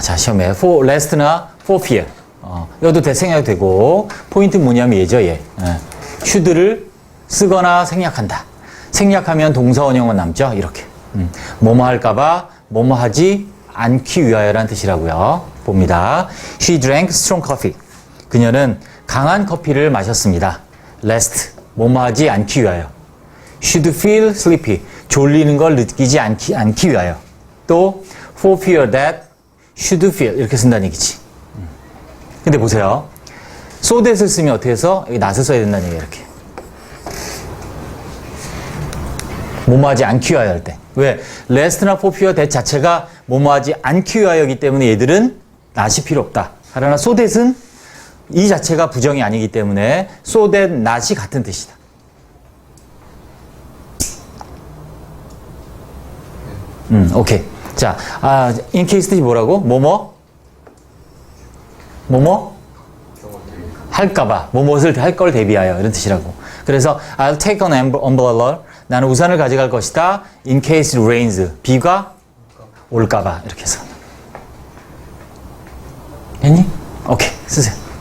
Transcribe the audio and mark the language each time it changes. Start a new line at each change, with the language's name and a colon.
Korean: 자, 시험에 for rest나 for fear. 이것도 대생략 되고 포인트 뭐냐면 얘죠, 얘. should를 쓰거나 생략한다. 생략하면 동사 원형은 남죠. 이렇게. 뭐뭐 할까봐 뭐뭐 하지 않기 위하여라는 뜻이라고요. 봅니다.
English: She drank strong coffee.
Korean: 그녀는 강한 커피를 마셨습니다. rest. 뭐뭐 하지 않기 위하여.
English: should feel sleepy.
Korean: 졸리는 걸 느끼지 않기 위하여. 또
English: for fear that should feel
Korean: 이렇게 쓴다는 얘기지. 근데 보세요. so that을 쓰면 어떻게 해서 여기 not을 써야 된다는 얘기예요. 이렇게. 뭐뭐 하지 않기 위하여 할 때. 왜? rest나 for fear that 자체가 뭐뭐 하지 않기 위하여이기 때문에 얘들은 not이 필요 없다. 그러나 so that은 이 자체가 부정이 아니기 때문에 so that not이 같은 뜻이다. 오케이. 자, in case 뜻이 뭐라고? 뭐뭐 할까봐, 뭐뭇을 할 걸 대비하여 이런 뜻이라고. 그래서
English: I'll take an umbrella.
Korean: 나는 우산을 가져갈 것이다.
English: In case it rains.
Korean: 비가 올까봐 이렇게 해서. 됐니? 오케이, 쓰세요.